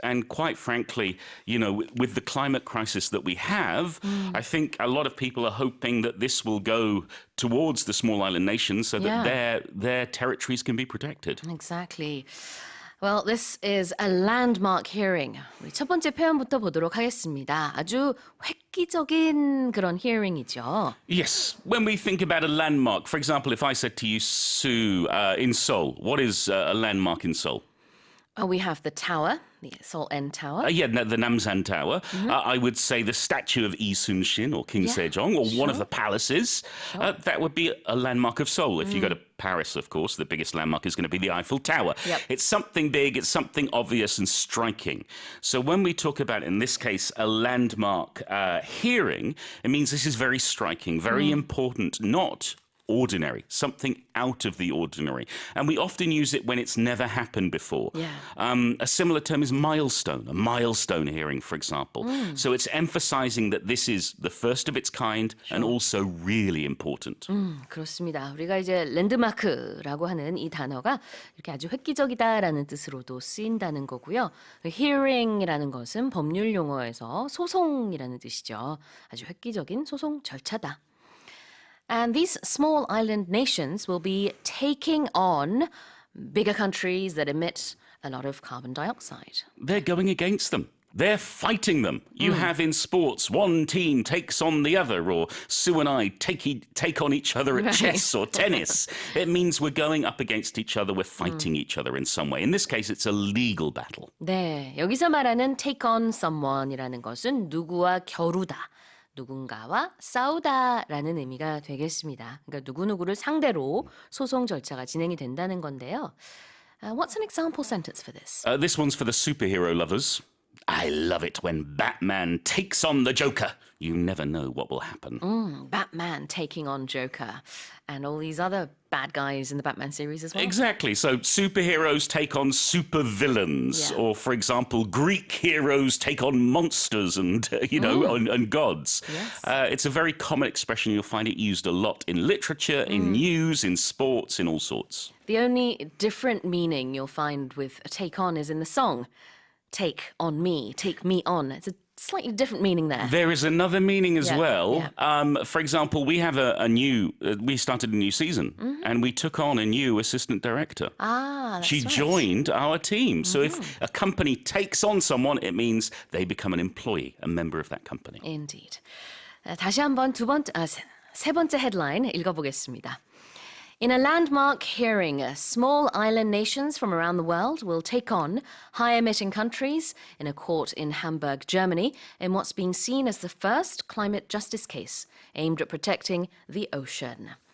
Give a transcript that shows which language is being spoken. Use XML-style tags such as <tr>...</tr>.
<en>And quite frankly, you know, with the climate crisis that we have, I think a lot of people are hoping that this will go towards the small island nations so that their territories can be protected. Exactly. Well, this is a landmark hearing.</en> <ko>우리 첫 번째 표현부터 보도록 하겠습니다. 아주 획기적인 그런</ko> <en>hearing</en> <ko>이죠.</ko> <en>Yes. When we think about a landmark, for example, if I said to you, Sue, in Seoul, what is a landmark in Seoul? We have the tower, the Seoul N Tower. The Namsan Tower. I would say the statue of Lee Sun-shin or King Sejong or one of the palaces. That would be a landmark of Seoul. If you go to Paris, of course, the biggest landmark is going to be the Eiffel Tower. Yep. It's something big, it's something obvious and striking. So when we talk about, in this case, a landmark hearing, it means this is very striking, very important, not ordinary, something out of the ordinary. And we often use it when it's never happened before. A similar term is milestone, a milestone hearing, for example. So it's emphasizing that this is the first of its kind and also really important.</en> <ko>그렇습니다. 우리가 이제 랜드마크라고 하는 이 단어가 이렇게 아주 획기적이다라는 뜻으로도 쓰인다는 거고요. hearing이라는 것은 법률 용어에서 소송이라는 뜻이죠. 아주 획기적인 소송 절차다.</ko> <en>And these small island nations will be taking on bigger countries that emit a lot of carbon dioxide. They're going against them. They're fighting them. You have in sports, one team takes on the other, or Sue and I take on each other at chess or tennis. It means we're going up against each other, we're fighting each other in some way. In this case, it's a legal battle.</en> <ko>네, 여기서 말하는</ko> <en>take on someone</en> <ko>이라는 것은 누구와 겨루다. 누군가와 싸우다라는 의미가 되겠습니다. 그러니까 누구누구를 상대로 소송 절차가 진행이 된다는 건데요.</ko> <en>What's an example sentence for this? This one's for the superhero lovers. I love it when Batman takes on the Joker. You never know what will happen. Batman taking on Joker and all these other bad guys in the Batman series as well. Exactly. So superheroes take on supervillains, or for example, Greek heroes take on monsters and and gods. Yes. It's a very common expression. You'll find it used a lot in literature, in news, in sports, in all sorts. The only different meaning you'll find with a take on is in the song. Take on me, take me on. It's a slightly different meaning there. There is another meaning as well. Yeah. For example, we have we started a new season and we took on a new assistant director. That's She right. joined our team. So if a company takes on someone, it means they become an employee, a member of that company. Indeed.</en> <ko>다시 한번 세 번째 headline 읽어보겠습니다.</ko> <en>In a landmark hearing, small island nations from around the world will take on high-emitting countries in a court in Hamburg, Germany, in what's being seen as the first climate justice case aimed at protecting the ocean.</en>